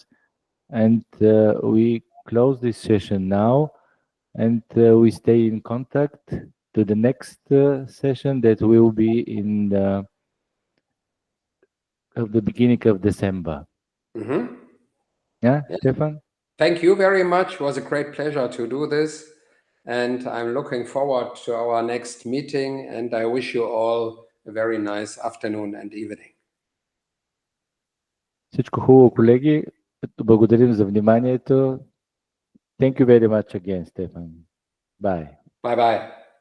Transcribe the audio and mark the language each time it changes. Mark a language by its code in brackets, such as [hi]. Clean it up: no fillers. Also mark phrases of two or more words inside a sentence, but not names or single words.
[en] And we close this session now, and we stay in contact to the next session that will be in the beginning of December. Mm-hmm. Yeah, Stefan? Thank you very much. It was a great pleasure to do this. And I'm looking forward to our next meeting. And I wish you all a very nice afternoon and evening. [bg] Всичко хубаво, колеги. Благодарим за вниманието. [en] Thank you very much again, Stefan. Bye. Bye-bye.